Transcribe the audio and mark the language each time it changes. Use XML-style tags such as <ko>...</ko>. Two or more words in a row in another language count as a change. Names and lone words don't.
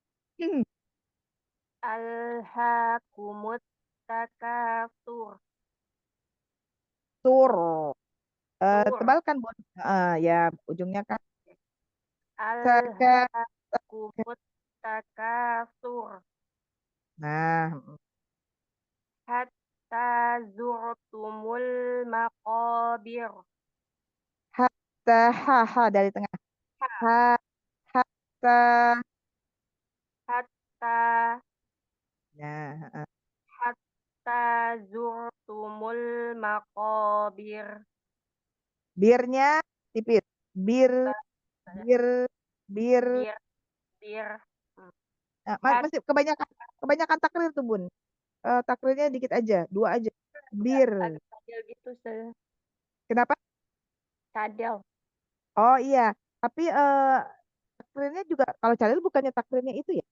<ar>ألهاكم التكاثر. Tur. Tur.</ar> <id>Tebal kan, Bun? Ya, ujungnya kan.</id> <ar>ألهاكم التكاثر.</ar> <id>Nah,</id> <ar>حتى زرتم المقابر.</ar> <id>hatta ha dari tengah.</id> <ar>Ha, hatta. Hatta</ar> <id>Nah,</id> <ar>حتى زرتم المقابر.</ar> <id>birnya tipis. Bir, bir, bir. Bir bir. Nah,</id> <ar>Hat-</ar> <id>masih kebanyakan takrir tuh, Bun. Takrirnya dikit aja, 2 aja. Bir. Agak cadel gitu, saya. Kenapa? Cadel. Oh iya, tapi takrirnya juga kalau cadel bukannya takrirnya itu ya?</id>